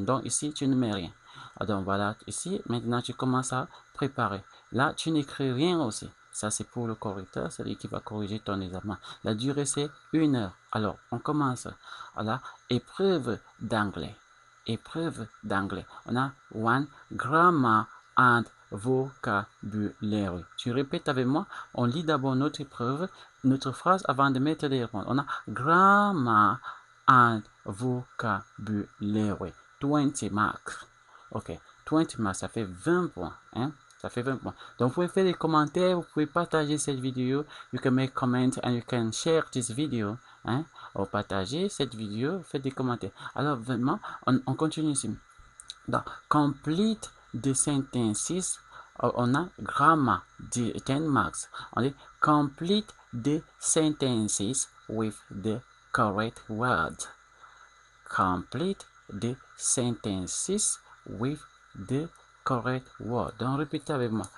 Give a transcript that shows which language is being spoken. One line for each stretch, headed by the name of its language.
French: Donc ici, tu ne mets rien. Donc voilà, ici, maintenant tu commences à préparer. Là, tu n'écris rien aussi. Ça, c'est pour le correcteur, c'est lui qui va corriger ton examen. La durée, c'est 1 heure. Alors, on commence. Voilà, épreuve d'anglais. Épreuve d'anglais. On a
English: one grammar and vocabulary.
French: Tu répètes avec moi. On lit d'abord notre épreuve, notre phrase avant de mettre les réponses. On a
English: grammar and vocabulary.
French: 20 marks. Ok, 20 marks, ça fait 20 points. Hein? Ça fait 20 points. Donc, vous pouvez faire des commentaires, vous pouvez partager cette vidéo.
English: You can make comment and you can share this video. Hein?
French: Ou partager cette vidéo, faites des commentaires. Alors, vraiment, on continue ici.
English: Donc, complete the sentences. On a grammar, 10 marks.
French: On dit
English: complete the sentences with the correct words. Complete the sentences with the correct word.
French: Donc, répétez avec moi.